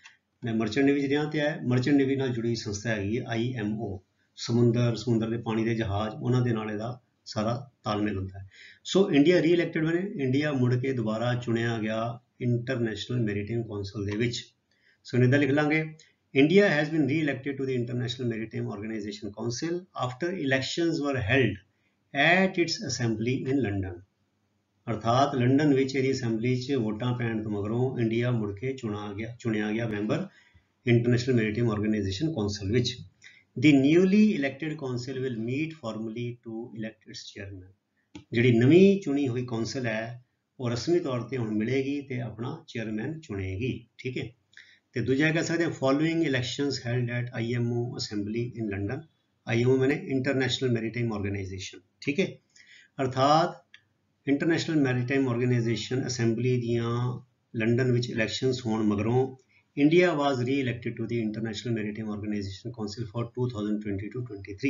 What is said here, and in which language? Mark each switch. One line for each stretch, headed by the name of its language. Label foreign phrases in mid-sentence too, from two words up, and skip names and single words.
Punjabi: ਮੈਂ ਮਰਚੈਂਟ ਨੇਵੀ 'ਚ ਰਿਹਾ, ਤੇ ਇਹ ਮਰਚੈਂਟ ਨੇਵੀ ਨਾਲ ਜੁੜੀ ਸੰਸਥਾ ਹੈਗੀ ਹੈ IMO, ਸਮੁੰਦਰ ਦੇ ਪਾਣੀ ਦੇ ਜਹਾਜ਼ ਉਹਨਾਂ ਦੇ ਨਾਲ ਇਹਦਾ ਸਾਰਾ ਤਾਲਮੇਲ ਹੁੰਦਾ ਹੈ। ਸੋ ਇੰਡੀਆ ਰੀਇਲੈਕਟਡ ਬਣੇ, ਇੰਡੀਆ ਮੁੜ ਕੇ ਦੁਬਾਰਾ ਚੁਣਿਆ ਗਿਆ ਇੰਟਰਨੈਸ਼ਨਲ ਮੈਰੀਟਾਈਮ ਕੌਂਸਲ ਦੇ ਵਿੱਚ। ਸੋ ਇਹਦਾ ਲਿਖ ਲਾਂਗੇ,
English: India has been re-elected to the International Maritime Organization Council after elections were held at its assembly in London।
Punjabi: ਅਰਥਾਤ ਲੰਡਨ ਵਿੱਚ ਇਹਦੀ ਅਸੈਂਬਲੀ 'ਚ ਵੋਟਾਂ ਪੈਣ ਤੋਂ ਮਗਰੋਂ ਇੰਡੀਆ ਮੁੜ ਕੇ ਚੁਣਿਆ ਗਿਆ ਮੈਂਬਰ ਇੰਟਰਨੈਸ਼ਨਲ ਮੈਰੀਟਾਈਮ ਆਰਗੇਨਾਈਜੇਸ਼ਨ ਕੌਂਸਲ ਵਿੱਚ।
English: The newly elected council will meet formally to elect its chairman।
Punjabi: ਜਿਹੜੀ ਨਵੀਂ ਚੁਣੀ ਹੋਈ ਕੌਂਸਲ ਹੈ ਉਹ ਰਸਮੀ ਤੌਰ ਤੇ ਹੁਣ ਮਿਲੇਗੀ ਤੇ ਆਪਣਾ ਚੇਅਰਮੈਨ ਚੁਣੇਗੀ। ਠੀਕ ਹੈ, ਤੇ ਦੂਜਾ ਕਹਿ ਸਕਦੇ ਹਾਂ
English: following elections held at IMO assembly in London.
Punjabi: IMO ਮੈਨੇ ਇੰਟਰਨੈਸ਼ਨਲ ਮੈਰੀਟਾਈਮ ਆਰਗੇਨਾਈਜੇਸ਼ਨ। ਠੀਕ ਹੈ, ਅਰਥਾਤ ਇੰਟਰਨੈਸ਼ਨਲ ਮੈਰੀਟਾਈਮ ਆਰਗੇਨਾਈਜੇਸ਼ਨ ਅਸੈਂਬਲੀ ਦੀਆਂ ਲੰਡਨ ਵਿੱਚ ਇਲੈਕਸ਼ਨਸ ਹੋਣ ਮਗਰੋਂ
English: India was re-elected to the International Maritime Organization Council for
Punjabi: 2022-23।